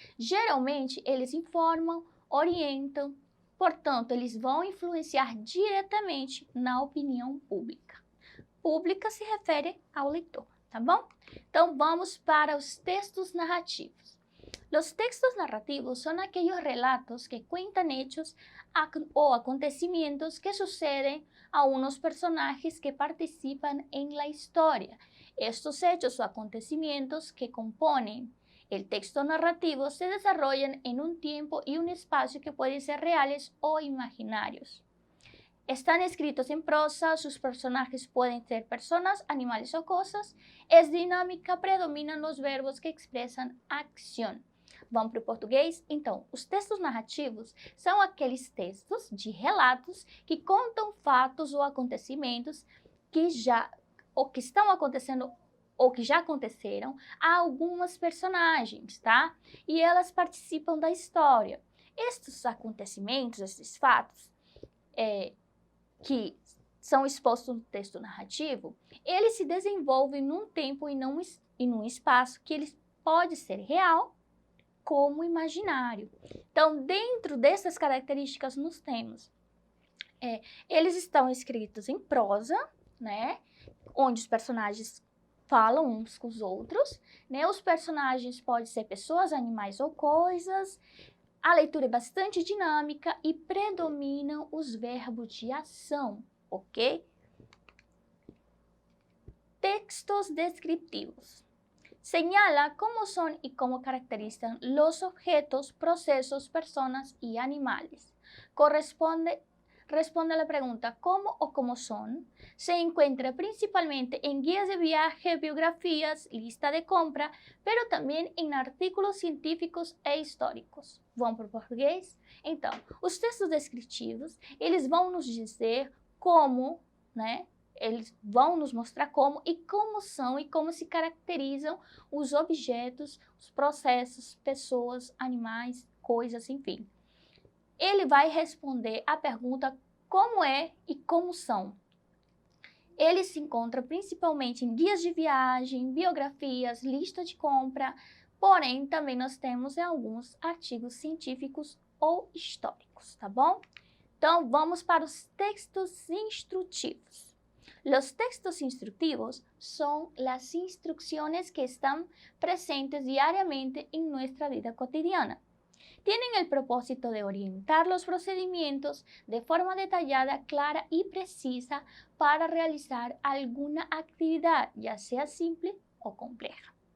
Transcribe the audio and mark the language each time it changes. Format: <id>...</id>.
<pt>Geralmente, eles informam, orientam, portanto, eles vão influenciar diretamente na opinião pública. Pública se refere ao leitor, tá bom? Então, vamos para os textos narrativos.</pt> <es>Los textos narrativos son aquellos relatos que cuentan hechos o acontecimientos que suceden a unos personajes que participan en la historia. Estos hechos o acontecimientos que componen el texto narrativo se desarrollan en un tiempo y un espacio que pueden ser reales o imaginarios. Están escritos en prosa, sus personajes pueden ser personas, animales o cosas. Es dinámica, predominan los verbos que</es> <pt>expressam</pt> <es>acción.</es> <pt>Vamos para o português? Então, os textos narrativos são aqueles textos de relatos que contam fatos ou acontecimentos que estão acontecendo ou que já aconteceram a algumas personagens, tá? E elas participam da história. Estes acontecimentos, esses fatos, que são expostos no texto narrativo, eles se desenvolvem num tempo e num espaço que ele pode ser real como imaginário. Então, dentro dessas características, nós temos, eles estão escritos em prosa, né, onde os personagens falam uns com os outros, né? Os personagens podem ser pessoas, animais ou coisas. A leitura é bastante dinâmica e predominam os verbos de ação, ok?</pt> <es>Textos descriptivos. Señala cómo son y cómo caracterizan los objetos, procesos, personas y animales. Responde a la pregunta ¿cómo o cómo son? Se encuentra principalmente en guías de viaje, biografías, lista de compra, pero</es> <pt>também em artigos científicos e históricos. Vamos para o português? Então, os textos descritivos, eles vão nos dizer como, né? Eles vão nos mostrar como e como são e como se caracterizam os objetos, os processos, pessoas, animais, coisas, enfim. Ele vai responder a pergunta como é e como são. Ele se encontra principalmente em guias de viagem, biografias, lista de compra, porém também nós temos em alguns artigos científicos ou históricos, tá bom? Então vamos para os textos instrutivos.</pt> <es>Los textos instructivos son las instrucciones que están presentes diariamente en nuestra vida cotidiana. Tienen el propósito de orientar los procedimientos de forma detallada, clara y precisa para realizar alguna actividad, ya sea simple</es> <pt>ou complexa.</pt>